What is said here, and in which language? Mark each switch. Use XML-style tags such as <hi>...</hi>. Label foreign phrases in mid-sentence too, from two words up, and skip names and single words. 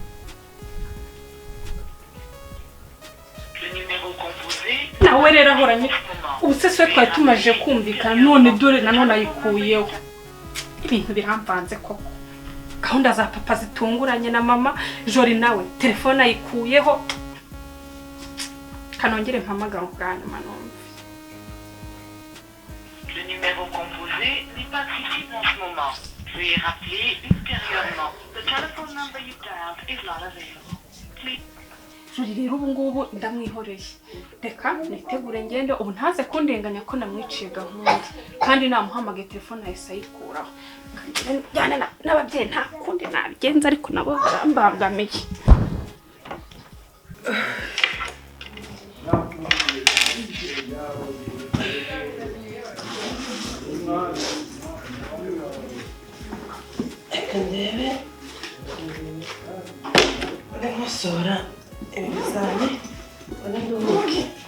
<rw>Nawe rero ahoranye ubusese twari tumaje kumvikana, none dore nanone ayikuyeho. Ibintu biramvanze koko, gahunda za papa zitunguranye na mama. Jori nawe telefone ayikuyeho. Kanongere mpamagara ubwa nyuma numve.</rw> <fr>Le numéro composé n'est pas accessible en ce moment. Veuillez rappeler ultérieurement.</fr> <en>The telephone number you dialed is not available. Please.</en> <rw>Jori rero ubu ngubu ndamwihoreye, reka nitegure ngende. Ubu ntaze kundenganya ko namwiciye gahunda, kandi namuhamagaye telefone ahise ayikuraho. Njyane n'ababyeyi nta kundi nabigenza, ariko nabo barambangamiye. Ndebe nkosora ibizami nduhuke.</rw>